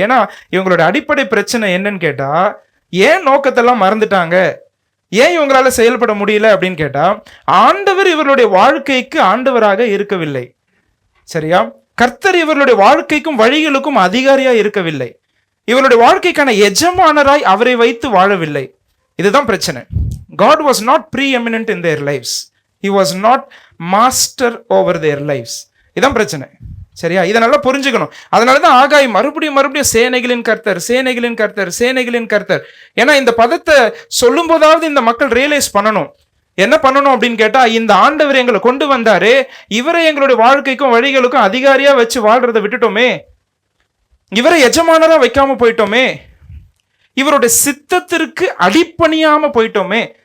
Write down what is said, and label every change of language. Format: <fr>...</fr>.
<ta>ஏன்னா இவங்களோட அடிப்படை பிரச்சனை என்னன்னு கேட்டா, ஏன் நோக்கத்தெல்லாம் மறந்துட்டாங்க, ஏன் இவங்களால செயல்பட முடியல அப்படின்னு கேட்டா, ஆண்டவர் இவர்களுடைய வாழ்க்கைக்கு ஆண்டவராக இருக்கவில்லை. சரியா, கர்த்தர் இவர்களுடைய வாழ்க்கைக்கும் வழிகளுக்கும் அதிகாரியா இருக்கவில்லை. இவருடைய வாழ்க்கைக்கான எஜமானராய் அவரை வைத்து வாழவில்லை. இதுதான் பிரச்சனை.</ta> <en>God was not preeminent in their lives. He was not master over their lives.</en> <ta>இதான் பிரச்சனை. சரியா, இதை நல்லா புரிஞ்சுக்கணும். அதனாலதான் ஆகாய் மறுபடியும் சேனைகளின் கர்த்தர், சேனைகளின் கர்த்தர், சேனைகளின் கர்த்தர். ஏன்னா இந்த பதத்தை சொல்லும் போதாவது இந்த மக்கள் ரியலைஸ் பண்ணணும். என்ன பண்ணணும் அப்படின்னு கேட்டா, இந்த ஆண்டவர் எங்களை கொண்டு வந்தாரு, இவரை எங்களுடைய வாழ்க்கைக்கும் வழிகளுக்கும் அதிகாரியா வச்சு வாழ்றதை விட்டுட்டோமே, இவரை எஜமானரா வைக்காம போயிட்டோமே, இவருடைய சித்தத்திற்கு அடிப்பணியாம போயிட்டோமே.</ta>